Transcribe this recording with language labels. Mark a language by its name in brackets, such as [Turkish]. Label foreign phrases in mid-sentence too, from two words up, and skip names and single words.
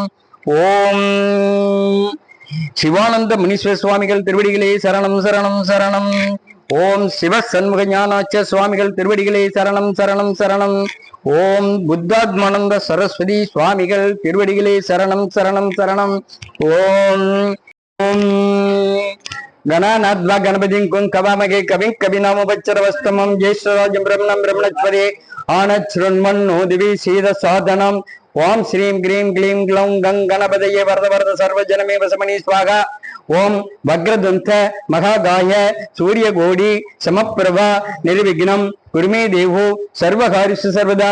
[Tamil] ஓம் சிவானந்த முனீஸ்வர சுவாமிகள் திருவடிகளே சரணம் சரணம் சரணம். ஓம் சிவ சண்முக ஞானாச்ச சுவாமிகள் திருவடிகளே சரணம் சரணம் சரணம். ஓம் புத்தாத்மானந்த சரஸ்வதி சுவாமிகள் திருவடிகளே சரணம் சரணம் சரணம். [Sanskrit] ओम् ओम् गणानाद्वा गणपतिं कुं कवामगे कविं कविनामुपच्चरवस्तमं ज्येष्ठराजं ब्रह्मणं ब्रह्मणस्पदे आनच्छृण्वन्नो दिवि सीदसाधनम् ओम श्रीं ग्रीं ग्लीं ग्लौं गं गणपतये वरद वरद सर्वजनमे वसमणि स्वाहा. ओम वक्रदंत महागाय सूर्यकोटि समप्रभा निर्विघ्नं कुरुमे देवो सर्वकार्येषु सर्वदा.